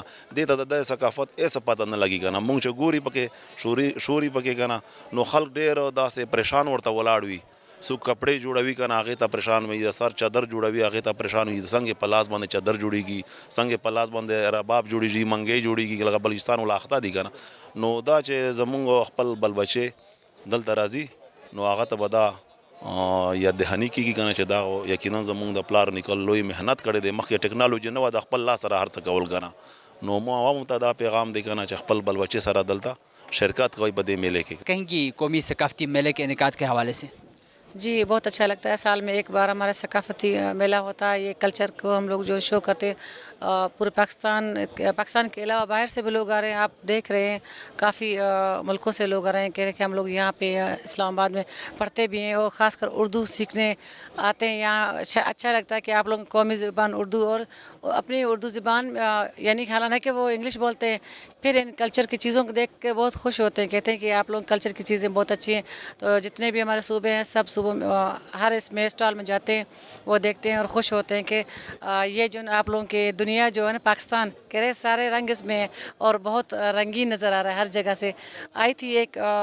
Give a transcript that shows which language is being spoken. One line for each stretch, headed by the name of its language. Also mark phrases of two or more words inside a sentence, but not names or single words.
Pashto: دې ته د دې ثقافت هېڅ پته نه لګي کنه مونږ چې ګوري پکې شوري پکې کنه نو خلک ډېر داسې پریشان ورته ولاړ وي څوک کپړې جوړوي کنه هغې ته پریشان وي د سر چادر جوړوي هغې ته پریشان وي څنګه په لاس باندې چادر جوړېږي څنګه په لاس باندې رباب جوړېږي منګۍ جوړېږي لکه بلوچستان ولا اخته دي کنه نو دا چې زمونږ خپل بل بچې دلته راځي نو هغه ته به دا یا دهني کېږي کنه چې دا یقینا زمونږ د پلار نیکه لوی محنت کړی دی مخکې ټکنالوژي نه وه د خپل لاس سره هر څه کول کنه نو مو عوامو ته دا پیغام دی کنه چې خپل بل بچې سره دلته شرکت کوي په دې میلې کې
Urdu: کہیں کی قومی ثقافتی میلے کے انعقاد کے حوالے سے جی بہت اچھا لگتا ہے سال میں ایک بار ہمارا ثقافتی میلہ ہوتا ہے یہ کلچر کو ہم لوگ جو شو کرتے ہیں پورے پاکستان کے علاوہ باہر سے بھی لوگ آ رہے ہیں آپ دیکھ رہے ہیں کافی ملکوں سے لوگ آ رہے ہیں کہہ رہے ہیں کہ ہم لوگ یہاں پہ اسلام آباد میں پڑھتے بھی ہیں اور خاص کر اردو سیکھنے آتے ہیں یہاں اچھا لگتا ہے کہ آپ لوگ قومی زبان اردو اور اپنی اردو زبان یعنی حالانکہ کہ وہ انگلش بولتے ہیں پھر ان کلچر کی چیزوں کو دیکھ کے بہت خوش ہوتے ہیں کہتے ہیں کہ آپ لوگ کلچر کی چیزیں بہت اچھی ہیں تو جتنے بھی ہمارے صوبے ہیں سب صوبوں میں ہر اس میں سٹال میں جاتے ہیں وہ دیکھتے ہیں اور خوش ہوتے ہیں کہ یہ جو آپ لوگوں کی دنیا جو ہے نا پاکستان کہہ رہے سارے رنگ اس میں ہے اور بہت رنگین نظر آ رہا ہے ہر جگہ سے آئی تھی ایک